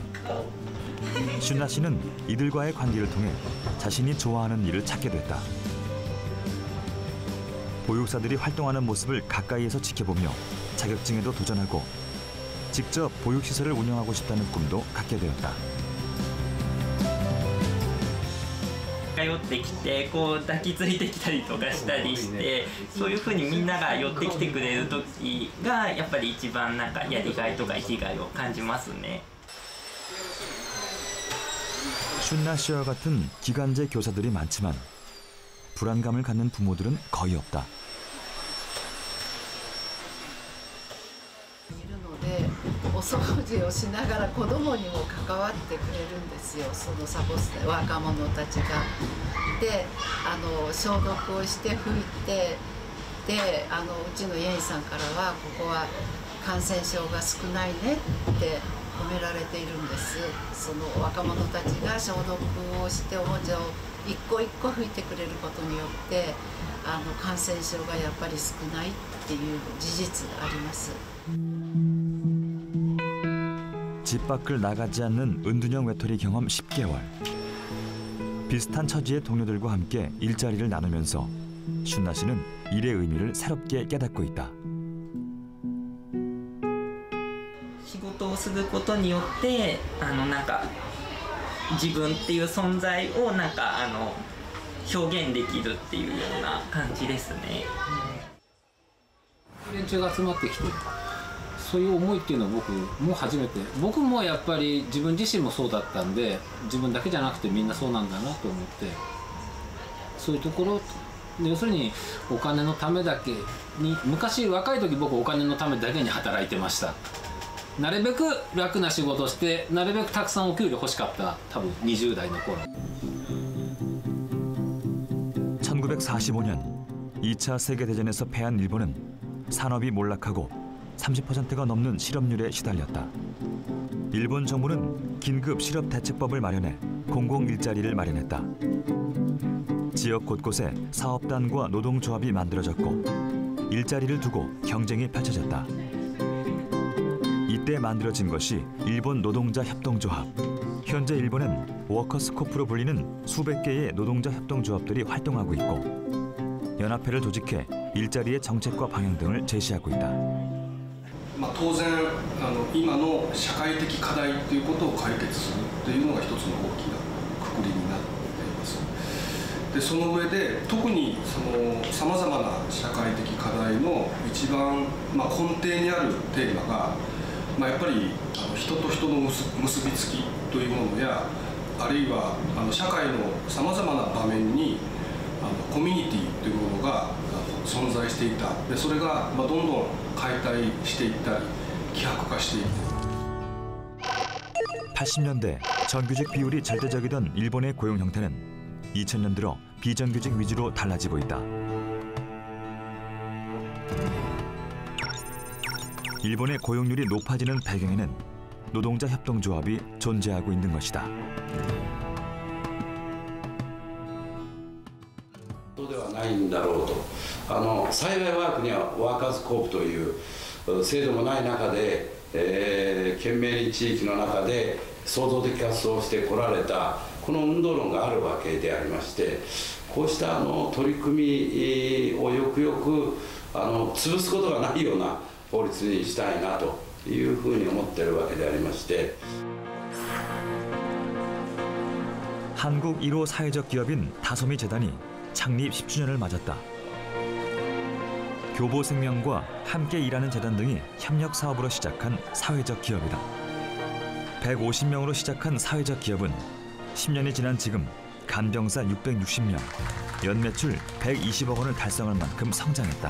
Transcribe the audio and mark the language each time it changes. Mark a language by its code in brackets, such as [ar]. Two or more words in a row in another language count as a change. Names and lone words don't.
[ko] 슌나 씨는 이들과의 관계를 통해 자신이 좋아하는 일을 찾게 됐다. 보육사들이 활동하는 모습을 가까이에서 지켜보며 자격증에도 도전하고 직접 보육시설을 운영하고 싶다는 꿈도 갖게 되었다. [ja] 寄ってきてこう抱きついてきたりとかしたりしてそういうふうにみんなが寄ってきてくれる時がやっぱり一番なんかやりがいとか生きがいを感じますね。 [ko] 슌나 씨와 같은 기간제 교사들이 많지만 불안감을 갖는 부모들은 거의 없다. [ja] お掃除をしながら子供にも関わってくれるんですよ、そのサポスタ若者たちが。で消毒をして拭いてでうちの家員さんからはここは感染症が少ないねって褒められているんです。その若者たちが消毒をしておもちゃを一個一個拭いてくれることによって感染症がやっぱり少ないっていう事実があります。 [ko] 집 밖을 나가지 않는 은둔형 외톨이 경험 10개월. 비슷한 처지의 동료들과 함께 일자리를 나누면서 슌나 씨는 일의 의미를 새롭게 깨닫고 있다. [ja] 仕事をすることによってなんか自分っていう存在をなんか表現できるっていうような感じですね。連中が集まってきて、そういう思いっていうのは僕も初めて、僕もやっぱり自分自身もそうだったんで、自分だけじゃなくてみんなそうなんだなと思って、そういうところ、要するにお金のためだけに、昔若い時僕お金のためだけに働いてました。なるべく楽な仕事をしてなるべくたくさんお給料欲しかった多分20代の頃。 [ko] 1945년 2차 세계대전에서 패한 일본은 산업이 몰락하고 30%가 넘는 실업률에 시달렸다. 일본 정부는 긴급 실업 대책법을 마련해 공공 일자리를 마련했다. 지역 곳곳에 사업단과 노동조합이 만들어졌고 일자리를 두고 경쟁이 펼쳐졌다. 이때 만들어진 것이 일본 노동자 협동조합. 현재 일본엔 워커스코프로 불리는 수백 개의 노동자 협동조합들이 활동하고 있고 연합회를 조직해 일자리의 정책과 방향 등을 제시하고 있다. [ja] 当然今の社会的課題ということを解決するというのが一つの大きな括りになっています。でその上で特にさまざまな社会的課題の一番根底にあるテーマが、やっぱり人と人の結びつきというものや、あるいは社会のさまざまな場面にコミュニティというものが存在していた。でそれがどんどん解体していったり希薄化していった。 [ko] 80년대 정규직 비율이 절대적이던 일본의 고용 형태는 2000년 들어 비정규직 위주로 달라지고 있다. 일본의 고용률이 높아지는 배경에는 노동자 협동조합이 존재하고 있는 것이다. [ja] ではないんだろうと。幸い我が国はワーカーズコープという制度もない中で、懸命に地域の中で創造的活動をしてこられたこの運動論があるわけでありまして、こうした取り組みをよくよく潰すことがないような法律にしたいなというふうに思っているわけでありまして。 [ko] 한국 1호 사회적 기업인 다솜이 재단이 창립 10주년을 맞았다. 교보생명과 함께 일하는 재단 등이 협력 사업으로 시작한 사회적 기업이다. 150명으로 시작한 사회적 기업은 10년이 지난 지금 간병사 660명, 연매출 120억 원을 달성할 만큼 성장했다.